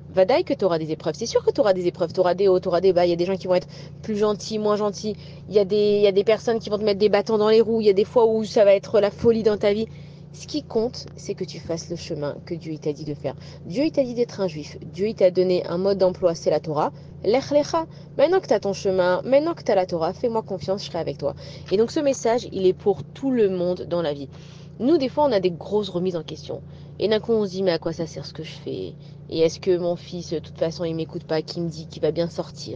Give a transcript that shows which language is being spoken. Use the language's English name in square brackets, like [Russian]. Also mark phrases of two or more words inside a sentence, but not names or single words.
[French] Vadaï que tu auras des épreuves. C'est sûr que tu auras des épreuves, tu auras des hauts, tu auras des bas. Il y a des gens qui vont être plus gentils, moins gentils. Il y a des personnes qui vont te mettre des bâtons dans les roues. Il y a des fois où ça va être la folie dans ta vie. Ce qui compte, c'est que tu fasses le chemin que Dieu t'a dit de faire. Dieu il t'a dit d'être un juif. Dieu il t'a donné un mode d'emploi, c'est la Torah. [Hebrew] לך לך. [French] Maintenant que tu as ton chemin, maintenant que tu as la Torah, fais-moi confiance, je serai avec toi. Et donc ce message, il est pour tout le monde dans la vie. Nous, des fois, on a des grosses remises en question. Et d'un coup, on se dit, mais à quoi ça sert ce que je fais? Et est-ce que mon fils, de toute façon, il m'écoute pas, qui me dit qu'il va bien sortir?